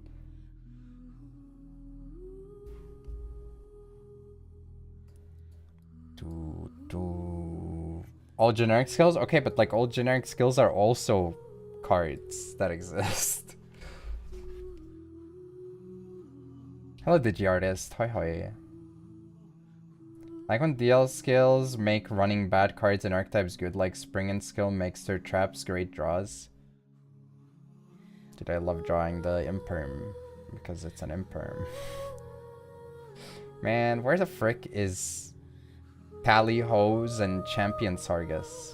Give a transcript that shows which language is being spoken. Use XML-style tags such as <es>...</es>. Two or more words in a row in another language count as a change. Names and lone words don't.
<en>All generic skills? Okay, but like all generic skills are also cards that exist. Hello, DigiArtist. Hoi hoi. Like when DL skills make running bad cards and archetypes good, like Spring and Skill makes their traps great draws. Dude, I love drawing the Imperm because it's an Imperm. Man, where the frick is Tally Hose and Champion Sargus?</en>